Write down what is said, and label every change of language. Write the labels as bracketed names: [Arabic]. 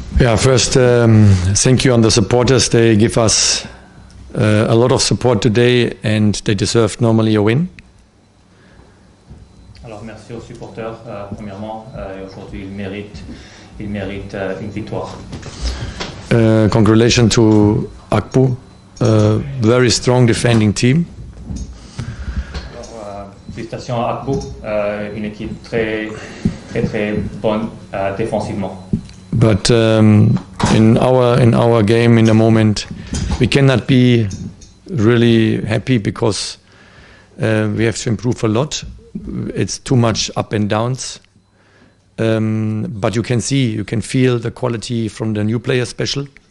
[English] Yeah, first, thank you on the supporters. They give us a lot of support today and they deserve normally a win. [French] Alors merci aux supporters, premièrement, et aujourd'hui ils méritent une victoire. [English] Congratulations to Akbu, a very strong defending team. [French] Alors, félicitations à Akbu, une équipe très bonne défensivement. [English] But in our game, in the moment, we cannot be really happy because we have to improve a lot. It's too much up and downs. But you can feel the quality from the new players special.